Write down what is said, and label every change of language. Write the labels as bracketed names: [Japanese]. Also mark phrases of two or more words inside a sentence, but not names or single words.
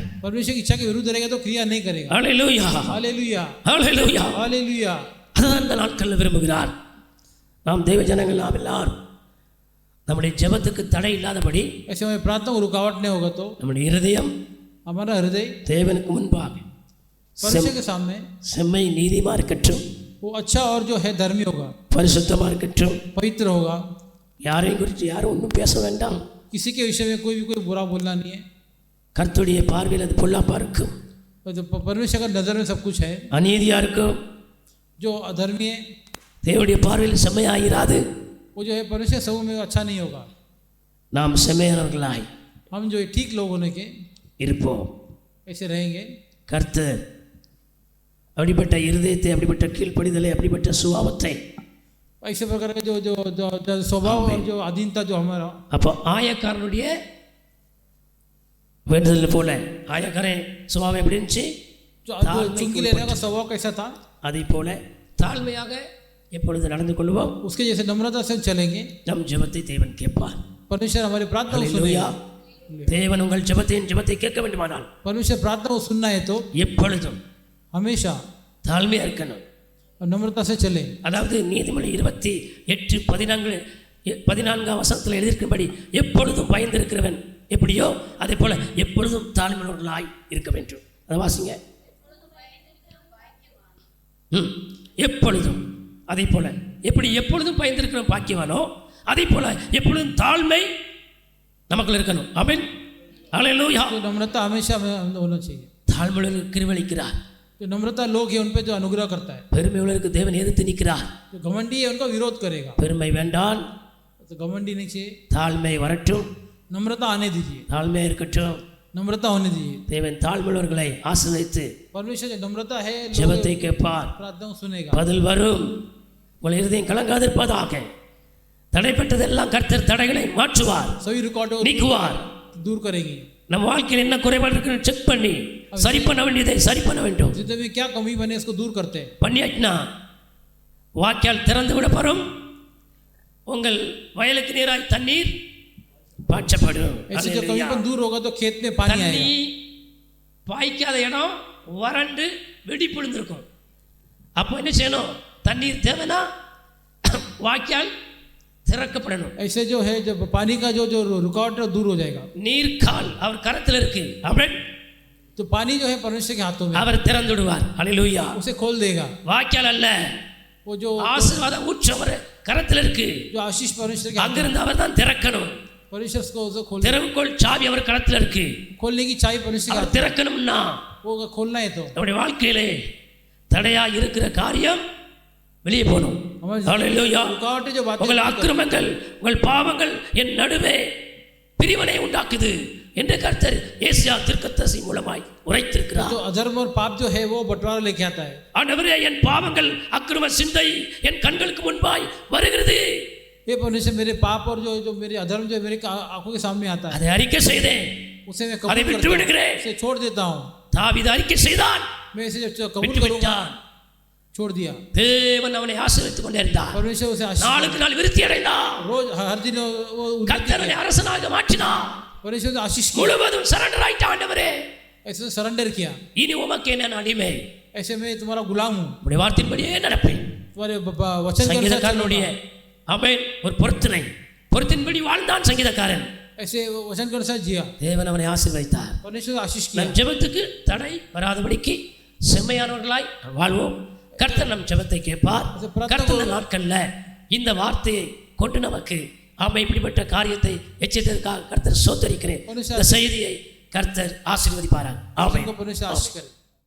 [Hindi] परमेश्वर की इच्छा के विरुद्ध रहेगा तो क्रिया नहीं करेगा. [Tamil] ஹalleluya. [Hindi] हालेलुया [Tamil] ஹalleluya. [Hindi] हालेलुया. [Tamil] அதான் இந்த நாட்களில் விரும்புகிறார். நாம் தேவ ஜனங்கள் நாம் எல்லாரும் நம்முடைய ஜெபத்துக்கு தடை இல்லாதபடி [Hindi] ऐसे हमें प्रार्थना को रुकावट नहीं होगा तो [Tamil] நம்முடைய இருதயம் [Hindi] हमारा हृदय [Tamil] தேவனுக்கு முன்பாக [Hindi] परमेश्वर के सामने [Tamil] செம்மை நீதிமா இருக்கட்டும், [Hindi] वो अच्छा और जो है धर्मी होगा, [Tamil] பரிசுத்தமா இருக்கட்டும். [Hindi] पवित्र होगा. [Tamil] யாரையும் குறித்து யாரும் ஒன்றும் பேச வேண்டாம். [Hindi] किसी के विषय में कोई बुरा बोलना नहीं है. [Tamil] கர்த்தருடைய பார்வையில் அது பொல்லாப்பா இருக்கும், [Hindi] और जो परमेश्वर का नजर में सब कुछ है. [Tamil] அநீதியா இருக்கும். [Hindi] जो अधर्मी है [Tamil] தேவனுடைய பார்வையில் செம்மையாயிராது. [Hindi] वो जो है परमेश्वर सब में अच्छा नहीं होगा. [Tamil] நாம் செம்மையானவர்களாய் [Hindi] हम जो ठीक लोग होने के [Tamil] இருப்போம். [Hindi] ऐसे रहेंगे. [Tamil] கர்த்தர் அப்படிப்பட்ட இருதயத்தை, அப்படிப்பட்ட கீழ்ப்படிதலை, அப்படிப்பட்ட சுபாவத்தை, [Hindi] ऐसे प्रकार का जो स्वभाव और जो अधीनता जो हमारा, [Tamil] அப்போ ஆயக்காரனுடைய வேண்டுதல் போல ஆயக்காரன் சுபாவம் எப்படி இருந்துச்சு, [Hindi] जो चुंगी लेने का स्वभाव कैसा था, [Tamil] அதை போல தாழ்மையாக எப்பொழுது நடந்து கொள்வோம். [Hindi] उसके जैसे नम्रता से चलेंगे. [Tamil] நம் ஜெபத்தை தேவன் கேட்பார். [Hindi] परमेश्वर हमारी प्रार्थना को [Tamil] அல்லேலூயா. [Hindi] सुनेगा. [Tamil] தேவன் உங்கள் ஜெபத்தை கேட்க வேண்டுமானால் [Hindi] परमेश्वर प्रार्थना को सुनना है तो [Tamil] எப்பொழுதும் [Hindi] हमेशा [Tamil] தாழ்மையா இருக்கணும். [Hindi] और नम्रता से चले. [Tamil] அதாவது நீதிமொழி 28:14 வசனத்தில் எழுதியிருக்கிறபடி எப்பொழுதும் பயந்திருக்கிறவன் எப்படியோ அதே போல எப்பொழுதும் தாழ்மையுள்ளவர்களாய் இருக்க வேண்டும். அதை வாசிங்க. எப்பொழுதும் அதே போல எப்படி எப்பொழுதும் பயந்திருக்கிற பாக்கியவானோ அதே போல எப்பொழுதும் தாழ்மை நமக்குள்ள இருக்கணும். ஆமென். அல்லேலூயா. [Hindi] तो नम्रता हमेशा होना चाहिए. [Tamil] தாழ்மையுள்ளவர்களுக்கு கிருபையளிக்கிறார். [Hindi] जो नम्रता लोग है उन पे जो अनुग्रह करता है. [Tamil] பெருமை உள்ளவருக்கு தேவன் எதிர்த்து நிற்கிறார். [Hindi] जो घमंडी है उनका विरोध करेगा. [Tamil] பெருமை வேண்டாம், [Hindi] तो घमंडी नहीं चाहिए. [Tamil] தாழ்மை வரட்டும், [Hindi] नम्रता आने दीजिए. [Tamil] தாழ்மை இருக்கட்டும். [Hindi] नम्रता होने दीजिए. [Tamil] தேவன் தாழ்மையுள்ளவர்களை ஆசீர்வதித்து [Hindi] परमेश्वर जो नम्रता है [Tamil] ஜெபத்தை கேட்பார், [Hindi] प्रार्थना को सुनेगा. [Tamil] பதில் வரும். உங்கள் இருதயம் கலங்காதிருப்பதாக. தடைப்பட்டதெல்லாம் கர்த்தர் தடைகளை மாற்றுவார், [Hindi] सभी रिकॉर्ड [Tamil] நீக்குவார். [Hindi] दूर करेंगे. [Tamil] நம்ம வாழ்க்கையில் என்ன குறைபாடு இருக்குன்னு செக் பண்ணி சரி பண்ண வேண்டியதை சரி பண்ண வேண்டும். [Hindi] जितने भी क्या कमी बने इसको दूर करते हैं. [Tamil] பண்ணியாச்சுன்னா வாய்க்கால் திறந்து விடப்படும், உங்கள் வயலுக்கு நீராய் தண்ணீர் பாய்ச்சப்படும். [Hindi] ऐसे जो कमीपन दूर होगा तो खेत में पानी [Tamil] தண்ணி [Hindi] आएगा. [Tamil] பாய்க்காத இடம் வறண்டு வெடிப்புழுந்திருக்கும். அப்போ என்ன செய்யணும்? தண்ணீர் தேவைன்னா வாய்க்கால் திறக்கப்படணும். [Hindi] ऐसे जो है जब पानी का जो रुकावट है दूर हो जाएगा. [Tamil] நீர்க்கால் அவர் கரத்தில் இருக்கு. ஆமென். [Hindi] तो पानी जो है परमेश्वर के हाथों में, [Tamil] அவர் திறந்து விடுவார். ஹalleluya. [Hindi] उसे खोल देगा. [Tamil] வாய்க்கால் அல்ல, [Hindi] वो जो [Tamil] ஆசீர்வாதம் ஊற்று அவர் கரத்தில் இருக்கு. [Hindi] जो आशीष परमेश्वर के हाथ में, [Tamil] அங்கிருந்து அவர் தான் திறக்கணும். [Hindi] परमेश्वर को उसे खोल [Tamil] திறவுகோல் சாவி அவர் கரத்தில் இருக்கு. [Hindi] खोलने की चाबी परमेश्वर के [Tamil] அவர் [Hindi] हाथ में. [Tamil] திறக்கணும்னா [Hindi] वो खोलना है तो [Tamil] நம்முடைய வாழ்க்கையிலே தடையா இருக்கிற காரியம் வெளியே போகணும். ஹalleluya. [Hindi] रुकावटें जो बातें [Tamil] உங்கள் அக்கிரமங்கள், உங்கள் பாவங்கள் என் நடுவே பிரிவினை உண்டாக்குது என்று கர்த்தர் ஏசாயா தீர்க்கதரிசி மூலமாய் உரைத்திருக்கிறார். [Hindi] जो अधर्म और पाप जो है वो बंटवारा लेके आता है. [Tamil] ஆண்டவரே, என் பாவங்கள் அக்கிரம சிந்தை என் கண்களுக்கு முன்பாய் வருகிறது. [Hindi] ये परमेश्वर मेरे पाप और जो मेरे अधर्म जो मेरे आंखों के सामने आता है, [Tamil] அதை அறிக்கை செய்தேன், [Hindi] उसे मैं [Tamil] அதை [Hindi] कबूल [Tamil] விட்டு [Hindi] करता हूं, [Tamil] விடுகிறேன். [Hindi] उसे छोड़ देता हूँ. [Tamil] தாவீது அறிக்கை செய்தான், [Hindi] मैं इसे जब कबूल [Tamil] விட்டு [Hindi] करूंगा [Tamil] விட்டான். [Hindi] छोड़ दिया. [Tamil] தேவன் அவனை ஆசீர்வதித்துக் கொண்டே இருந்தார். [Hindi] परमेश्वर उसे आशीष [Tamil] நாளுக்கு நாள் விருத்தி அடைந்தான். [Hindi] रोज हर दिन वो उन्नति [Tamil] கர்த்தர் அவனை அரசனாக மாற்றினார். [Hindi] परमेश्वर ने आशीष किया. [Tamil] முழுவதும் சரண்டர் ஆயிட்டான். ஆண்டவரே, [Hindi] ऐसे सरेंडर किया. [Tamil] இனி உமக்கு நான் அடிமை, [Hindi] ऐसे मैं तुम्हारा गुलाम हूँ, [Tamil] உடைய வார்த்தையின்படியே நடப்பேன். [Hindi] तुम्हारे वचन के अनुसार [Tamil] சங்கீதக்காரனுடைய [Hindi] चलूंगा. [Tamil] ஆமென் ஒரு பொருத்தின்படி வாழ்ந்தான் சங்கீதக்காரன். [Hindi] ऐसे वचन के अनुसार जिया. [Tamil] தேவன் அவனை ஆசீர்வதித்தார். [Hindi] परमेश्वर ने आशीष किया. [Tamil] நம் ஜெபத்துக்கு தடை வராதபடிக்கு செம்மையானவர்களாய் வாழ்வோம். கர்த்தர் நம் ஜெபத்தை கேட்பார். கர்த்தர் நாட்கள்ல இந்த வார்த்தையை கொண்டு நமக்கு இப்படிப்பட்ட காரியத்தை எச்சரித்ததற்காக கர்த்தர் சோதரிக்கிறேன். இந்த செய்தியை கர்த்தர் ஆசீர்வதிப்பாராக. ஆமென். [Hindi] परमेश्वर आशीष करे.